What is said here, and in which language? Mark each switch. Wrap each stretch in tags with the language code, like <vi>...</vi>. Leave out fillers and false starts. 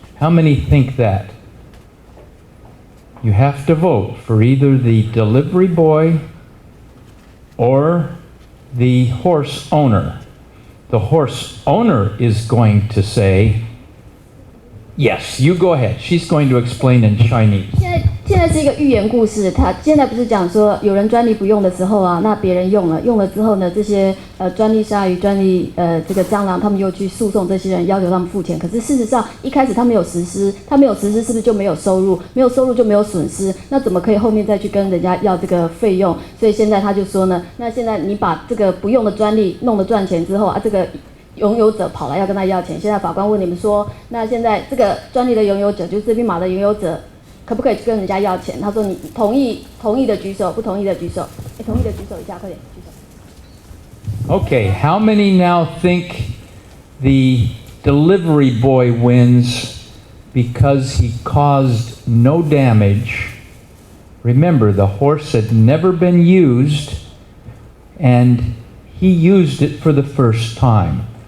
<en>How many think that? You have to vote for either the delivery boy or the horse owner. The horse owner is going to say, yes, you go ahead. She's going to explain in Chinese.</en> <zh>现在是一个寓言故事，他现在不是讲说有人专利不用的时候啊，那别人用了之后呢，这些专利鲨鱼、专利这个蟑螂，他们又去诉讼这些人，要求他们付钱。可是事实上一开始他没有实施，是不是就没有收入？没有收入就没有损失，那怎么可以后面再去跟人家要这个费用？所以现在他就说呢，那现在你把这个不用的专利弄得赚钱之后啊，这个拥有者跑来要跟他要钱。现在法官问你们说，那现在这个专利的拥有者，就是这匹马的拥有者，可不可以去跟人家要钱？他说你同意的举手，不同意的举手。同意的举手一下，快点举手。</zh> <en>Okay, how many now think the delivery boy wins because he caused no damage? Remember, the horse had never been used, and he used it for the first time.</en>